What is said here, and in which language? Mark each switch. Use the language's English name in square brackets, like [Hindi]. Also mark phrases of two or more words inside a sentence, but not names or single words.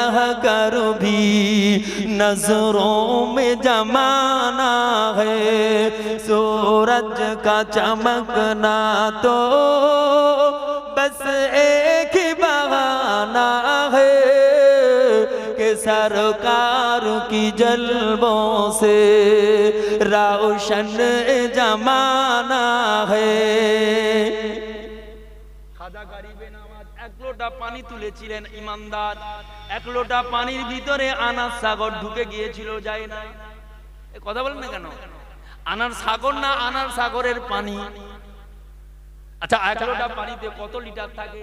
[Urdu] کر بھی نظروں میں جمانا ہے، سورج کا چمکنا تو بس ایک ہی بہانہ ہے، کہ سرکار کی جلووں سے روشن زمانہ ہے۔ [Bangla] খাজা গরিবে নওয়াজ এক লোটা পানি তুলেছিলেন ইমানদার, এক লোটা পানির ভিতরে আনার সাগর ঢুকে গিয়েছিল, যায় না। এই কথা বলেন না কেন? আনার সাগর না আনার সাগরের পানি? আচ্ছা, এক লোটা পানিতে কত লিটার থাকে?